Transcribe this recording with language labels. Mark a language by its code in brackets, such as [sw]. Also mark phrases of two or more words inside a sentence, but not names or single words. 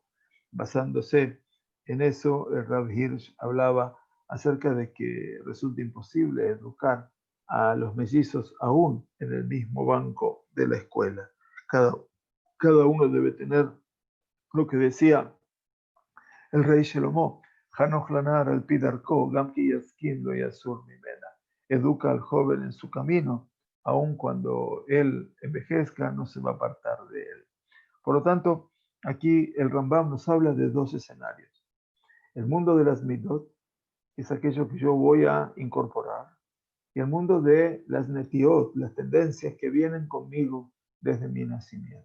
[es] Basándose en eso, el Rav Hirsch hablaba acerca de que resulta imposible educar a los mellizos aún en el mismo banco de la escuela. Cada uno debe tener lo que decía el rey Shelomo, [he] חנוך לנער על פי דרכו, גם כי יזקין לא יסור ממנה. [es] Educa al joven en su camino, aun cuando él envejezca, no se va a apartar de él. Por lo tanto, aquí el Rambam nos habla de dos escenarios. El mundo de las midot, que es aquello que yo voy a incorporar, y el mundo de las netiot, las tendencias que vienen conmigo desde mi nacimiento.